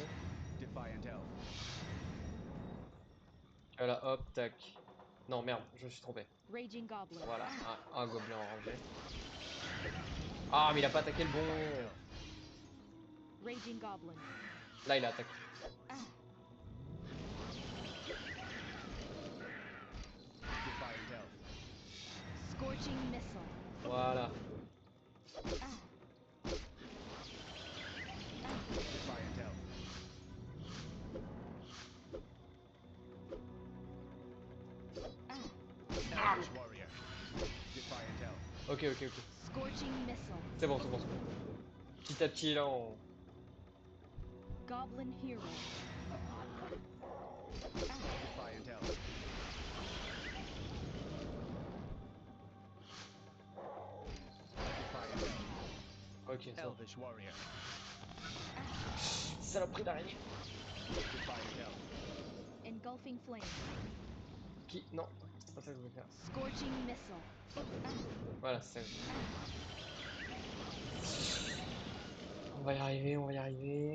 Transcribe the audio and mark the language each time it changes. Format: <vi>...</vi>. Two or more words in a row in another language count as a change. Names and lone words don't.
<fr>Defiant Elf. Voilà, hop, tac. Non, merde, je me suis trompé. Raging goblin. Voilà, un gobelin orangé. Ah, mais il a pas attaqué le bon. Raging goblin. Là, il a attaqué. Defiant Elf. Scorching missile. Voilà. Defiant Elf. Elvish warrior. Defiant Elf. Ok, ok, ok. Scorching missile. C'est bon, c'est bon, c'est bon. Petit à petit, là, on. Goblin hero. Defiant Elf. Defiant Elf. Ok, ça. Elvish warrior. Saloperie d'araignée. Defiant elf. Engulfing flame. Qui? Non, c'est pas ça que je voulais faire. Scorching missile. Voilà, c'est ça. On va y arriver, on va y arriver.</fr>